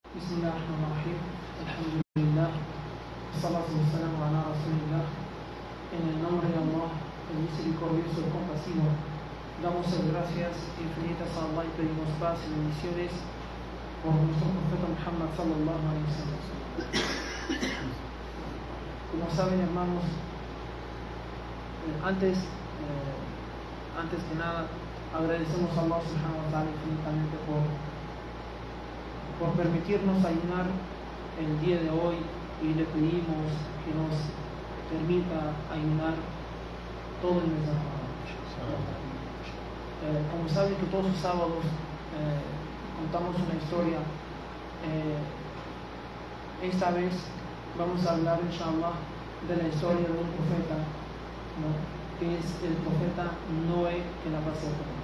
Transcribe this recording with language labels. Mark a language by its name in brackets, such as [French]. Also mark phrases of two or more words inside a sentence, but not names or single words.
[Arabic] بسم الله الرحمن الرحيم. الحمد لله. الصلاة والسلام على رسول الله. [Spanish] En el nombre de Allah, el misericordioso y compasivo, damos gracias infinitas a Allah y pedimos paz y bendiciones por nuestro profeta Muhammad [Arabic] صلى الله عليه وسلم. [Spanish] Como saben, hermanos, antes que nada agradecemos a Allah [Arabic] سبحانه وتعالى [Spanish] infinitamente por permitirnos ayunar el día de hoy, y le pedimos que nos permita ayunar todo el mes de Ramadán. Como saben que todos los sábados contamos una historia, esta vez vamos a hablar, inshallah, de la historia de un profeta, ¿no?, que es el profeta Noé, que la pasó con él.